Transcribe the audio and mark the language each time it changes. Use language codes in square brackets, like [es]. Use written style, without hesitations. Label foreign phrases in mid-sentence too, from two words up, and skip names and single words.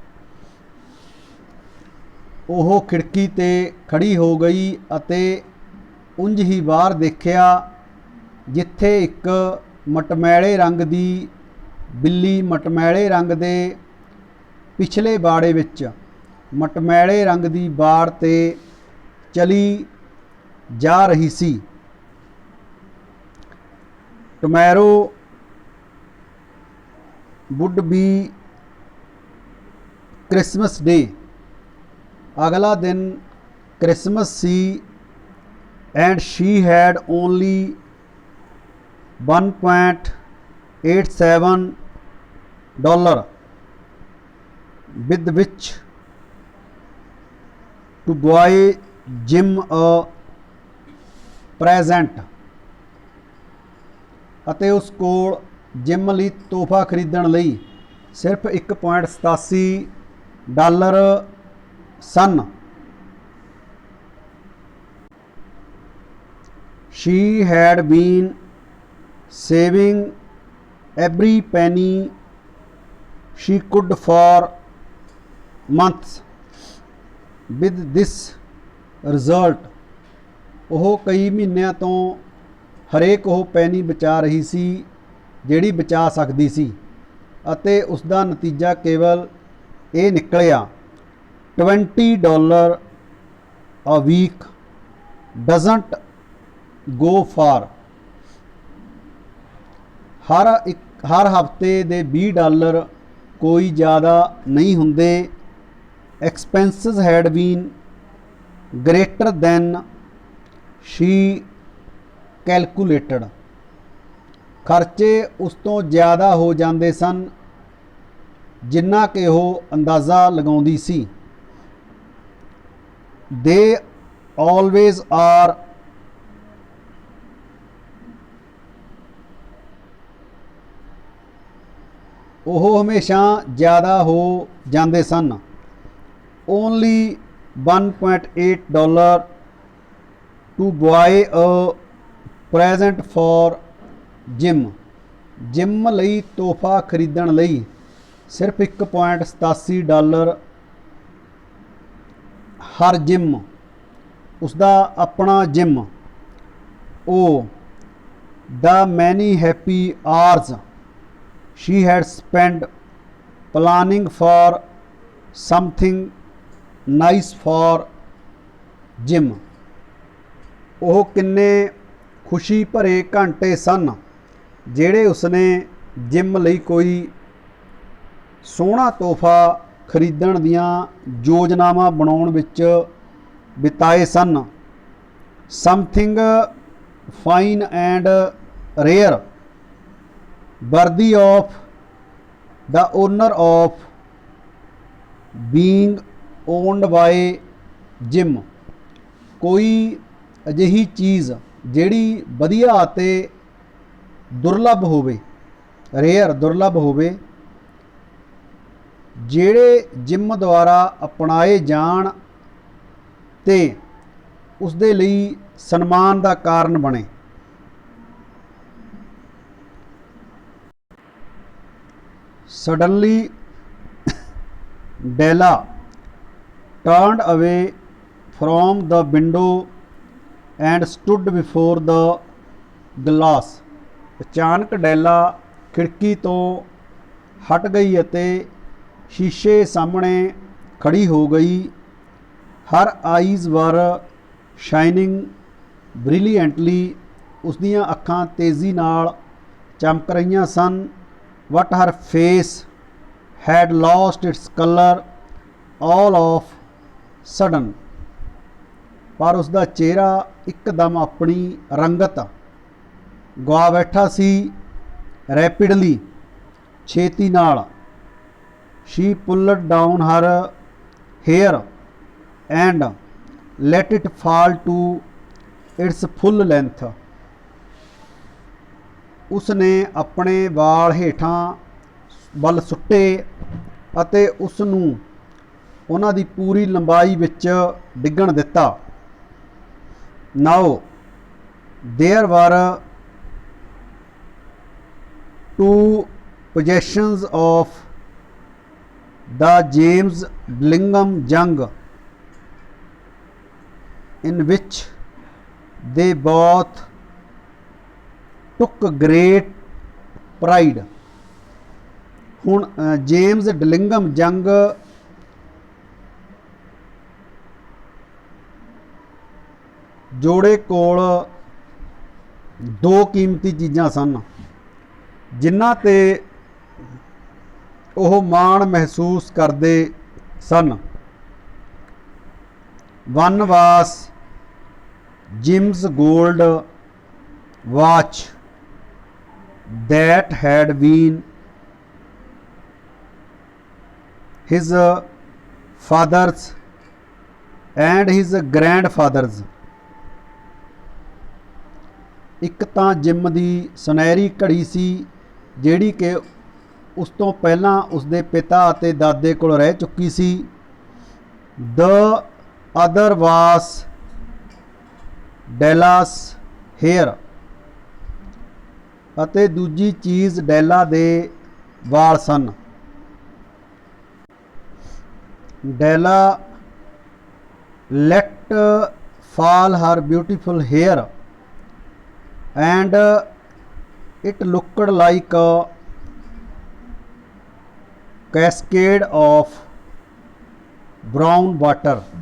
[pa] ਉਹ ਖਿੜਕੀ 'ਤੇ ਖੜੀ ਹੋ ਗਈ ਅਤੇ ਉਂਝ ਹੀ ਬਾਹਰ ਦੇਖਿਆ ਜਿੱਥੇ ਇੱਕ ਮਟਮੈਲੇ ਰੰਗ ਦੀ ਬਿੱਲੀ ਮਟਮੈਲੇ ਰੰਗ ਦੇ ਪਿਛਲੇ ਬਾੜੇ ਵਿੱਚ ਮਟਮੈਲੇ ਰੰਗ ਦੀ ਬਾੜ 'ਤੇ ਚਲੀ ਜਾ ਰਹੀ ਸੀ. [en] ਟਮੈਰੋ would be Christmas Day. [pa] ਅਗਲਾ ਦਿਨ ਕ੍ਰਿਸਮਸ ਸੀ [en] and she had only $1.87 with which to buy Jim a present [pa] ਅਤੇ ਉਸ ਕੋਲ ਜਿਮ ਲਈ ਤੋਹਫਾ ਖਰੀਦਣ ਲਈ ਸਿਰਫ $1.87 ਸਨ। [en] She had been saving every penny she could for months with this result [pa] ਉਹ ਕਈ ਮਹੀਨਿਆਂ ਤੋਂ ਹਰੇਕ ਉਹ ਪੈਨੀ ਬਚਾ ਰਹੀ ਸੀ ਜਿਹੜੀ ਬਚਾ ਸਕਦੀ ਸੀ ਅਤੇ ਉਸ ਦਾ ਨਤੀਜਾ ਕੇਵਲ ਇਹ ਨਿਕਲਿਆ [en] $20 a week doesn't go far। [pa] ਹਰ ਹਫ਼ਤੇ ਦੇ $20 ਕੋਈ ਜ਼ਿਆਦਾ ਨਹੀਂ ਹੁੰਦੇ। [en] Expenses had been greater than she calculated [pa] ਖਰਚੇ ਉਸ ਤੋਂ ਜ਼ਿਆਦਾ ਹੋ ਜਾਂਦੇ ਸਨ ਜਿੰਨਾ ਕਿ ਉਹ ਅੰਦਾਜ਼ਾ ਲਗਾਉਂਦੀ ਸੀ। [en] They always are [pa] ਉਹ ਹਮੇਸ਼ਾ ਜ਼ਿਆਦਾ ਹੋ ਜਾਂਦੇ ਸਨ। [en] Only $1.8 to buy a present for Jim [pa] ਜਿਮ ਲਈ ਤੋਹਫਾ ਖਰੀਦਣ ਲਈ ਸਿਰਫ $1.87 ਹਰ ਜਿਮ ਉਸਦਾ ਆਪਣਾ ਜਿਮ। ਉਹ [en] the many happy hours she had spent planning for something nice for Jim [pa] ਉਹ ਕਿੰਨੇ ਖੁਸ਼ੀ ਭਰੇ ਘੰਟੇ ਸਨ ਜਿਹੜੇ ਉਸਨੇ ਜਿਮ ਲਈ ਕੋਈ ਸੋਹਣਾ ਤੋਹਫਾ ਖਰੀਦਣ ਦੀਆਂ ਯੋਜਨਾਵਾਂ ਬਣਾਉਣ ਵਿੱਚ ਬਿਤਾਏ ਸਨ। [en] something fine and rare worthy of the honor of being owned by Jim [pa] ਕੋਈ ਅਜਿਹੀ ਚੀਜ਼ ਜਿਹੜੀ ਵਧੀਆ ਅਤੇ ਦੁਰਲੱਭ ਹੋਵੇ ਰੇਅਰ ਦੁਰਲੱਭ ਹੋਵੇ ਜਿਹੜੇ ਜਿਮ ਦੁਆਰਾ ਅਪਣਾਏ ਜਾਣ ਤੇ ਉਸ ਦੇ ਲਈ ਸਨਮਾਨ ਦਾ ਕਾਰਨ ਬਣੇ। [en] Suddenly Della turned away from the window and stood before the glass। [pa] ਅਚਾਨਕ ਡੈਲਾ ਖਿੜਕੀ ਤੋਂ ਹਟ ਗਈ ਅਤੇ ਸ਼ੀਸ਼ੇ ਸਾਹਮਣੇ ਖੜੀ ਹੋ ਗਈ। [en] Her eyes were shining brilliantly [pa] ਉਸਦੀਆਂ ਅੱਖਾਂ ਤੇਜ਼ੀ ਨਾਲ ਚਮਕ ਰਹੀਆਂ ਸਨ। [en] But her face had lost its color all of sudden ਪਰ ਉਸਦਾ ਚਿਹਰਾ ਇੱਕਦਮ ਆਪਣੀ ਰੰਗਤ ਗਵਾ ਬੈਠਾ ਸੀ। [pa] Rapidly ਛੇਤੀ ਨਾਲ [en] she pulled down her hair and let it fall to its full length [pa] ਉਸਨੇ ਆਪਣੇ ਵਾਲ ਹੇਠਾਂ ਵੱਲ ਸੁੱਟੇ ਅਤੇ ਉਸ ਨੂੰ ਉਹਨਾਂ ਦੀ ਪੂਰੀ ਲੰਬਾਈ ਵਿੱਚ ਡਿੱਗਣ ਦਿੱਤਾ। [en] Now there were two possessions of the James Dillingham Young in which they both took great pride। [pa] ਹੁਣ ਜੇਮਸ ਡਿਲਿੰਗਮ ਜੰਗ ਜੋੜੇ ਕੋਲ ਦੋ ਕੀਮਤੀ ਚੀਜ਼ਾਂ ਸਨ ਜਿਨ੍ਹਾਂ ਤੇ ਉਹ ਮਾਣ ਮਹਿਸੂਸ ਕਰਦੇ ਸਨ। [en] One was Jim's gold watch that had been his father's and his grandfather's। [pa] ਇੱਕ ਤਾਂ ਜਿਮ ਦੀ ਸੁਨਹਿਰੀ ਘੜੀ ਸੀ ਜਿਹੜੀ ਕਿ ਉਸ ਤੋਂ ਪਹਿਲਾਂ ਉਸਦੇ ਪਿਤਾ ਅਤੇ ਦਾਦੇ ਕੋਲ ਰਹਿ ਚੁੱਕੀ ਸੀ। [en] the other was Della's hair, [pa] ਅਤੇ ਦੂਜੀ ਚੀਜ਼ ਡੈਲਾ ਦੇ ਵਾਲ ਸਨ। [en] ਡੈਲਾ let fall her beautiful hair and it looked like a cascade of brown water।